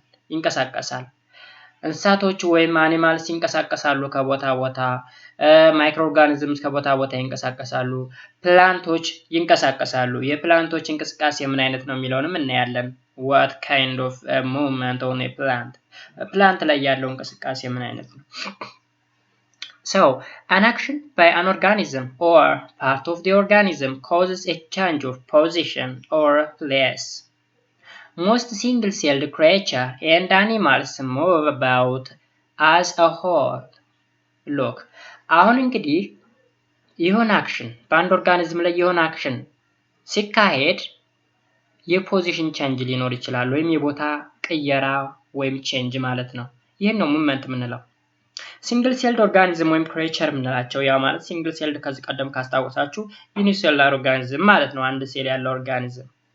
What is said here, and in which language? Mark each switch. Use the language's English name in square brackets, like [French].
[Amharic] ይንቀሳቀሳል። እንስሳቶች ወይም አኒማልስ ይንቀሳቀሳሉ ከቦታ ቦታ፣ ማይክሮ ኦርጋኒዝምስ ከቦታ ቦታ ይንቀሳቀሳሉ፣ ፕላንቶች ይንቀሳቀሳሉ። የፕላንቶች እንቅስቃሴ ምን አይነት ነው የሚለውንም እናያለን። [English] what kind of movement on a plant [Amharic] ፕላንት ላይ ያለው እንቅስቃሴ ምን አይነት ነው? [English] an action by an organism or part of the organism causes a change of position or place. Most single-celled creatures and animals move about as a whole. [Amharic] Look, አሁን እንግዲህ የሆነ አክሽን በአንድ ኦርጋኒዝም ላይ የሆነ አክሽን ሲካሄድ የፖዚሽን ቼንጅ ሊኖር ይችላል ወይም የቦታ ቅየራ ወይም ቼንጅ ማለት ነው። ይሄን ነው ሙቭመንት የምንለው። ሲንግል ሴልድ ኦርጋኒዝም ወይም ክሬቸር የምንላቸው ያ ማለት ሲንግል ሴልድ ከዚህ ቀደም ካስታወሳችሁ ዩኒሴሉላር ኦርጋኒዝም ማለት ነው፣ አንድ ሴል ያለው ኦርጋኒዝም።